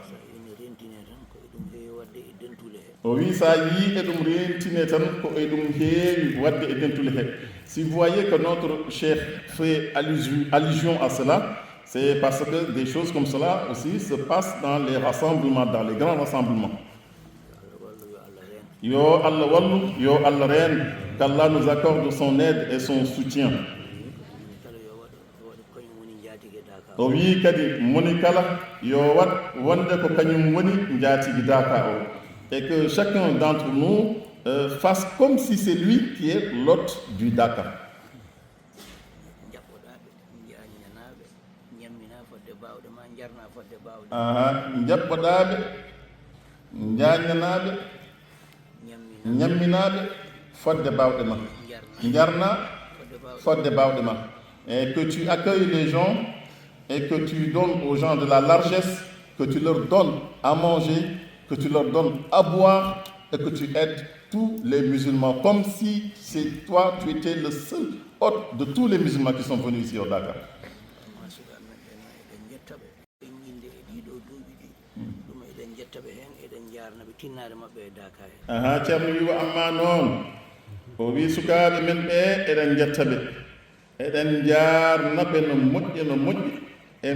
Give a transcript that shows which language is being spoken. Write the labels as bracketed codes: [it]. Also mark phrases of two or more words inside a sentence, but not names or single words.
[fr] Oui, ça y est, si vous voyez que notre chef fait allusion à cela, c'est parce que des choses comme cela aussi se passent dans les rassemblements, dans les grands rassemblements. [ff] Yo Allah wallu, yo Allah ren, [fr] qu'Allah nous accorde son aide et son soutien. Oui, [ff] kadi moni kala yo wat wonde ko kanyum woni njaatigi Dakar o. [fr] Et que chacun d'entre nous fasse comme si c'est lui qui est l'hôte du Dakar. [ff] Jaɓɓoɗaaɓe njaañanaaɓe ñamminaaɓe fodde baawɗe ma njarna fodde baawɗe ma. [fr] Et que tu accueilles les gens et que tu donnes aux gens de la largesse, que tu leur donnes à manger, que tu leur donnes à boire et que tu aides tous les musulmans comme si c'est toi, tu étais le seul hôte de tous les musulmans qui sont venus ici au Dakar. [ff] Ceerno wi wa amma noon o wi sukaaɓe men ɓe eɗen jettaɓe eɗen jarnaɓe no moƴƴi e